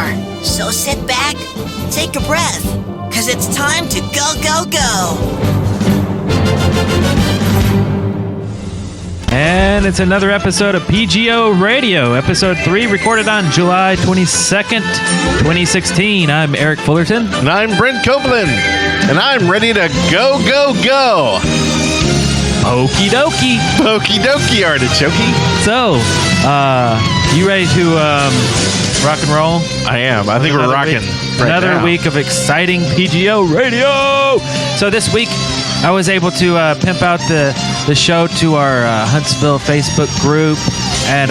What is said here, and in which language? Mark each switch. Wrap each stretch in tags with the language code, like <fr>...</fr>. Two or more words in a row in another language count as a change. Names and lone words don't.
<en>So sit back, take a breath, because it's time to go, go, go. And it's another episode of PGO Radio, episode 3, recorded on July 22nd, 2016. I'm Eric Fullerton. And I'm Brent Copeland. And I'm ready to go, go, go. Pokéy Dokie. Pokéy Dokie, artichoke. So, you ready to rock and roll? I am. I think we're rocking right Another now. week of exciting PGO Radio. So this week, I was able to pimp out the show to our Huntsville Facebook group and</en>